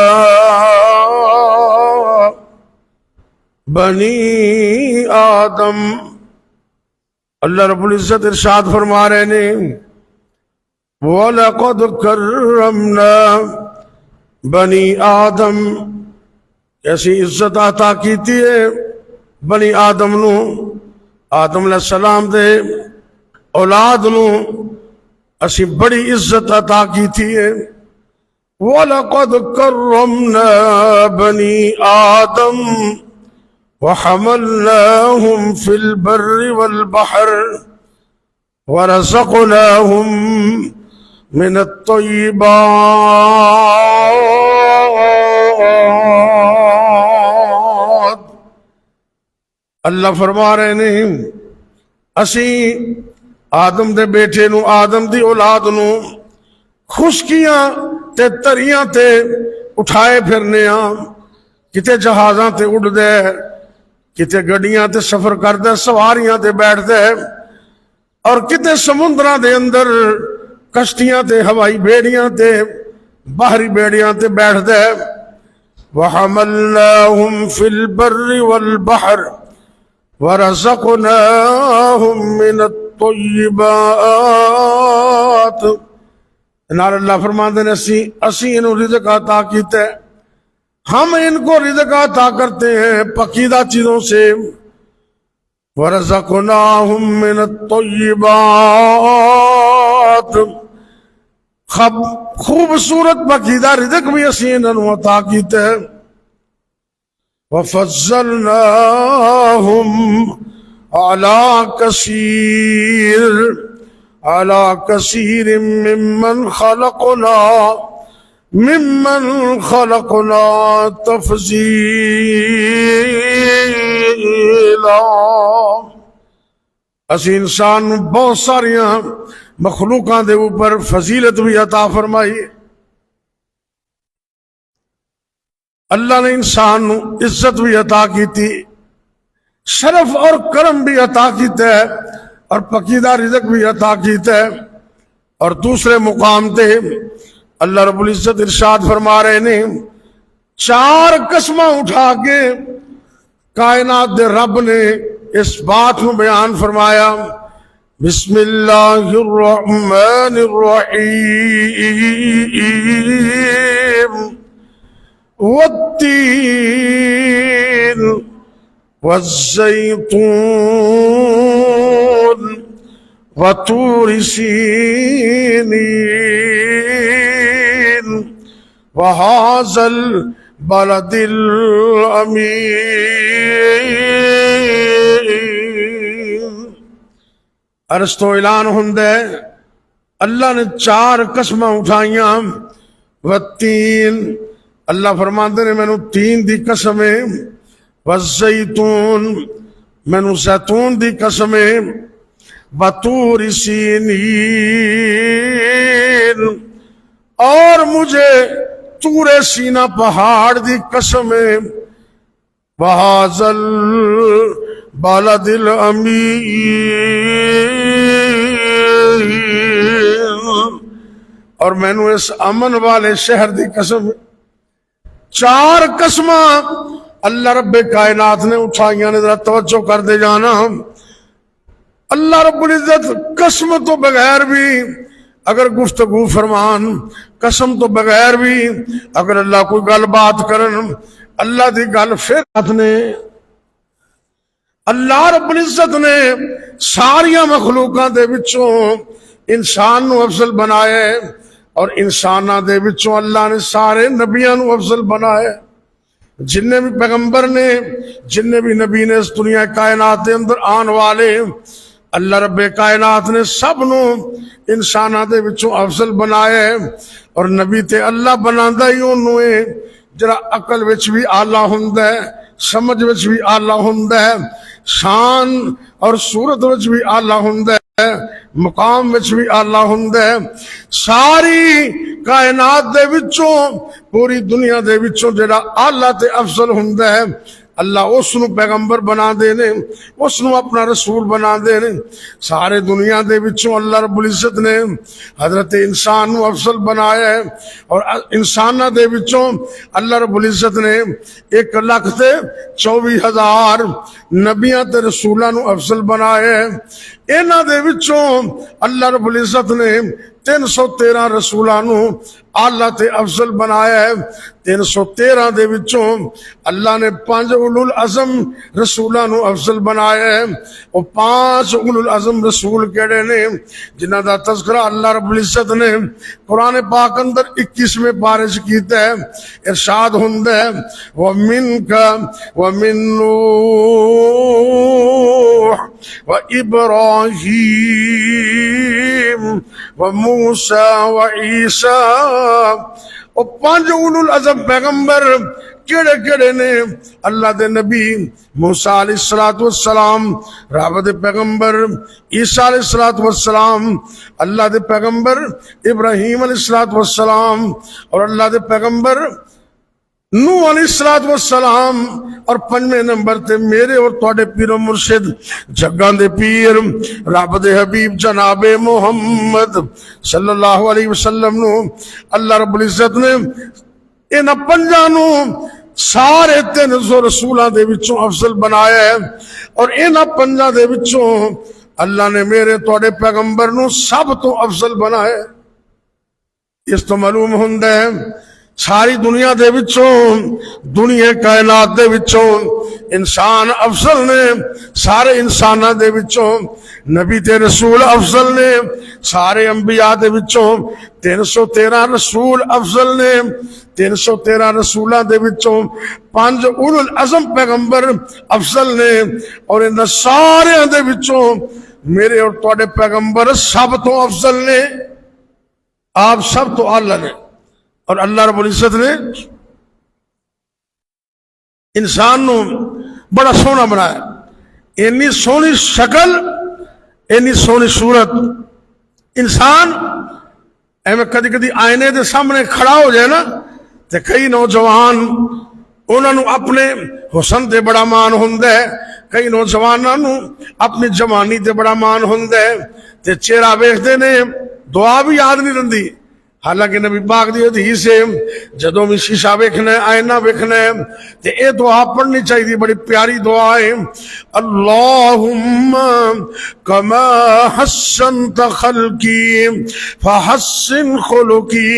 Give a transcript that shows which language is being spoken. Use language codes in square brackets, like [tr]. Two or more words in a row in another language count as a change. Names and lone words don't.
[pa] بنی آدم، اللہ رب العزت ارشاد فرما رہے ہیں، [ar] وَلَقَدْ كَرَّمْنَا [pa] بنی آدم، ایسی عزت عطا کیتی ہے بنی آدم نو، آدم علیہ السلام دے اولاد نو اسی بڑی عزت عطا کیتی ہے۔ [ar] وَلَقَدْ كَرَّمْنَا بنی آدم وحملناهم في البر والبحر ورزقناهم من الطیبات۔ [pa] اللہ فرما رہے نے اسی آدم دے بیٹے نو، آدم دی اولاد نو خشکیاں تے تریاں تے اٹھائے پھرنے ہاں، کتے جہازاں تے اڑ دے، کتے گڈیاں تے سفر کر دے، سواریاں تے بیٹھ دے، اور کتے سمندراں دے اندر کشتیاں تے ہوائی بیڑیاں تے باہری بیڑیاں تے بیٹھ دے۔ [ar] وَحَمَلْنَاهُمْ فِي الْبَرِّ وَالْبَحْرِ وَرَزَقْنَاهُمْ مِنَ الطَّيِّبَاتِ۔ [pa] نال اللہ فرماندے نے اسی انہوں رزق عطا کیتے، [ur] ہم ان کو رزق عطا کرتے ہیں پکیدہ چیزوں سے۔ [ar] وَرَزَقْنَاهُمْ مِنَ الطَّيِّبَاتِ، [pa] خوبصورت پکیدہ رزق بھی اسی انہوں عطا کیتے ہیں۔ [ar] وَفَضَّلْنَاهُمْ عَلَى كَثِيرٍ ممن خلقنا تفضیلا۔ [pa] اسی انسان بہت ساریاں مخلوقاں دے اوپر فضیلت بھی عطا فرمائی۔ اللہ نے انسان نو عزت بھی عطا کی تھی، شرف اور کرم بھی عطا کیتا ہے، اور پکیدہ رزق بھی عطا کیتا ہے۔ اور دوسرے مقام تے اللہ رب العزت ارشاد فرما رہے نے، چار قسماں اٹھا کے کائنات دے رب نے [ur] اس بات کو بیان فرمایا۔ [ar] بسم اللہ الرحمن الرحیم، والتین والزیتون وطور سینین وَهَذَا الْبَلَدِ الْأَمِينَ۔ [pa] عرض تو اعلان ہندے اللہ نے چار قسمہ اٹھائیاں۔ والتین، اللہ فرماندے نے میں نو تین دی قسم ہے۔ والزیتون، میں نو زیتون دی قسم ہے۔ وطور سینین، اور مجھے طور سینہ پہاڑ دی قسم ہے۔ [ar] وَهَذَا الْبَلَدِ الْأَمِينَ، [pa] اور میں نے اس امن والے شہر دی قسم۔ چار قسمہ اللہ رب کائنات نے اٹھائیاں نے، ذرا توجہ کر دے جانا۔ اللہ رب العزت قسم تو بغیر بھی اگر گفتگو فرمان، قسم تو بغیر بھی اگر اللہ کوئی گل بات کرن، اللہ دی گل پھر نے اللہ رب العزت نے ساریاں مخلوقاں دے وچوں انسان نو افضل بنائے، اور انساناں دے وچوں اللہ نے سارے نبیاں نو افضل بنائے۔ جننے بھی پیغمبر نے، جننے بھی نبی نے اس دنیا کائنات دے اندر آن والے، اللہ رب کائنات نے سب نو انساناں دے وچوں افضل بنائے۔ اور نبی تے اللہ بناندا ہی انہوں ہے جڑا عقل وچ بھی آلہ ہوندا ہے، سمجھ وچ بھی آلہ ہوندا ہے، شان اور صورت وچ بھی آلہ ہوندا ہے، مقام وچ بھی آلہ ہوندا ہے۔ ساری کائنات دے وچوں، پوری دنیا دے وچوں جڑا آلہ تے افضل ہوندا ہے، اللہ اس نو پیغمبر بنا دے نے، اس نو اپنا رسول بنا دے نے۔ سارے دنیا دے وچوں اللہ رب العزت نے حضرت انسان نو افضل بنایا ہے، اور انساناں دے وچوں اللہ رب العزت نے 1,24,000 نبیاں تے رسولاں نو افضل بنایا ہے۔ انہاں دے وچوں اللہ رب العزت نے 313 رسولاں نو اللہ تے افضل بنایا ہے۔ 313 دے وچوں اللہ نے 5 اولو العزم رسولاں نو افضل بنایا ہے۔ وہ 5 اولو العزم رسول کیڑے نے جنہ دا تذکرہ اللہ رب العزت نے قرآن پاک اندر 21ویں پارے وچ کیتا ہے۔ ارشاد ہوندا ہے [ar] وَمِنْكَ وَمِن نُوحٍ وَإِبْرَاهِيمَ ابراہیم وموسیٰ وعیسیٰ۔ [pa] اور 5 اولو العزم پیغمبر کیڑے کیڑے نے؟ اللہ دے نبی موسیٰ علیہ السلام، رب دے پیغمبر عیسیٰ علیہ السلام، اللہ دے پیغمبر ابراہیم علیہ السلام، اور اللہ دے پیغمبر نوح علیہ السلام، اور 5ویں نمبر تے میرے اور تواڈے پیر و مرشد جگاں دے پیر رب دے حبیب جناب محمد صلی اللہ علیہ وسلم نو اللہ رب العزت نے انہاں 5 نو سارے 300 رسولاں دے وچوں افضل بنایا ہے، اور انہاں 5 دے وچوں اللہ نے میرے تواڈے پیغمبر نو سب تو افضل بنایا ہے۔ اس تو معلوم ہوندا ہے ساری دنیا دے وچوں، دنیا کائنات دے وچوں انسان افضل نے، سارے انساناں دے وچوں نبی تے رسول افضل نے، سارے انبیاء دے وچوں 313 رسول افضل نے، 313 رسولاں دے وچوں 5 اولو العزم پیغمبر افضل نے، اور ان سارے دے وچوں میرے اور تواڈے پیغمبر سب تو افضل نے، آپ سب تو اعلی نے۔ اور اللہ رب العزت نے انسان نو بڑا سونا بنایا، اینی سونی شکل، اینی سونی صورت۔ انسان ایویں کدی کدی آئینے دے سامنے کھڑا ہو جائے نا، تے کئی نوجوان انہاں نو اپنے حسن تے بڑا مان ہوندا ہے، کئی نوجواناں نو اپنی جوانی تے بڑا مان ہوندا ہے، تے چہرہ ویکھدے نے دعا بھی یاد نہیں رہندی۔ حالانکہ نبی پاک دی حدیث ہے جدوں بھی شیشہ ویکھنا ہے، آئینہ ویکھنا ہے تے اے دعا پڑھنی چاہیے، بڑی پیاری دعا ہے، [ar] اللہم کما حسنت خلقی فحسن خلقی۔